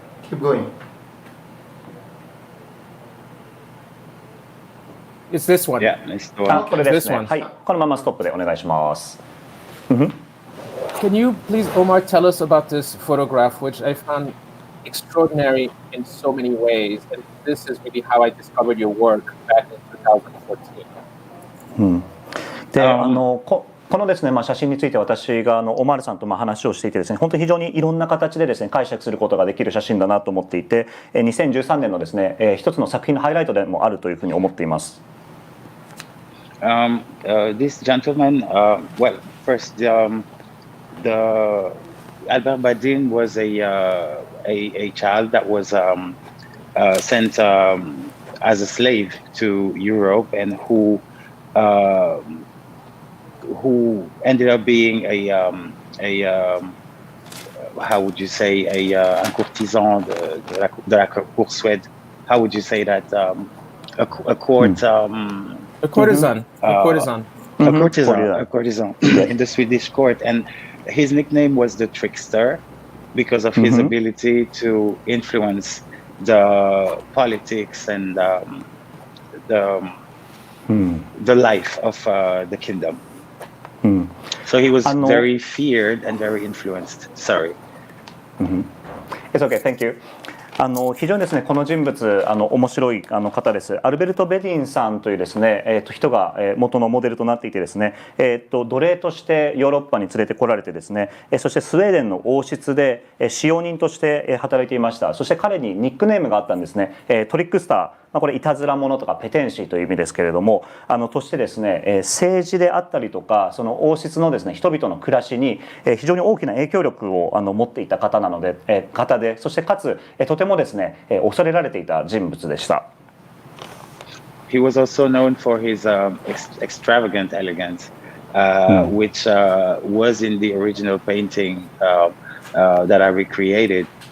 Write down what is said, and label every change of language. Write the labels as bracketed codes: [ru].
[en] Keep going. It's this one. Yeah, it's the one. [ja] これですね。 [en] This one. [ja] はい、このままストップでお願いします。 [en] Can you please, Omar, tell us about this photograph, which I found extraordinary in so many ways, and this is maybe how I discovered your work back in 2014. [ja] で、このですね、写真について私がオマールさんと話をしていてですね、本当に非常にいろんな形でですね解釈することができる写真だなと思っていて、2013年のですね、一つの作品のハイライトでもあるというふうに思っています。 [en] This gentleman, well, first, the Albert Badin was a child that was sent as a slave to Europe, and who ended up being a how would you say [fr] un courtisan de la cour Suède. [en] How would you say that? A court. A courtesan. A courtesan. A courtesan in the Swedish court, and his nickname was the trickster because of his ability to influence the politics and the life of the kingdom. So he was very feared and very influenced. Sorry. It's okay, thank you. [ja] 非常にですねこの人物面白い方です。アルベルト・ベディンさんというですね、人が元のモデルとなっていてですね、奴隷としてヨーロッパに連れてこられてですね、そしてスウェーデンの王室で使用人として働いていました。そして彼にニックネームがあったんですね。トリックスター、これいたずら者とかペテンシーという意味ですけれども、としてですね、政治であったりとかその王室のですね人々の暮らしに非常に大きな影響力を持っていた方なので、そしてかつとてもですね恐れられていた人物でした。 [en] He was also known for his extravagant elegance, which was in the original painting that I recreated.